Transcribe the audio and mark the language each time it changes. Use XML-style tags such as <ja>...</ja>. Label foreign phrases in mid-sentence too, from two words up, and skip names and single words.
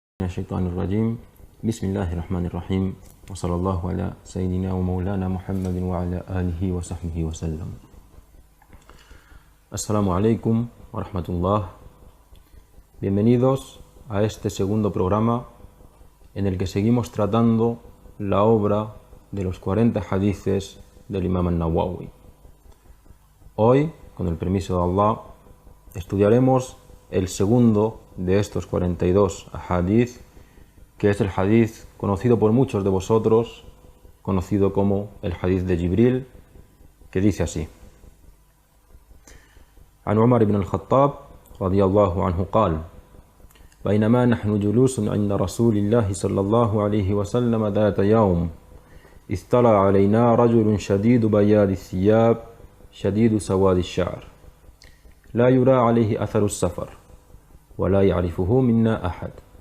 <ar>الشيطان الرجيم بسم الله الرحمن الرحيم وصلى الله على سيدنا ومولانا محمد وعلى آله وصحبه وسلم. السلام عليكم ورحمة الله.</ar> <es>Bienvenidos a este segundo programa en el que seguimos tratando la obra de los 40 hadices del Imam al-Nawawi. Hoy, con el permiso de Allah, estudiaremos el segundo de estos 42 hadith, que es el hadith conocido por muchos de vosotros, conocido como el hadith de Jibril, que dice así:</es> <ar>عن عمر بن الخطاب رضي الله عنه قال: بينما نحن جلوس عند رسول الله صلى الله عليه وسلم ذات يوم اطلع علينا رجل شديد بياض الثياب شديد سواد الشعر لا يرى عليه أثر السفر ولا يعرفه منا أحد</ar>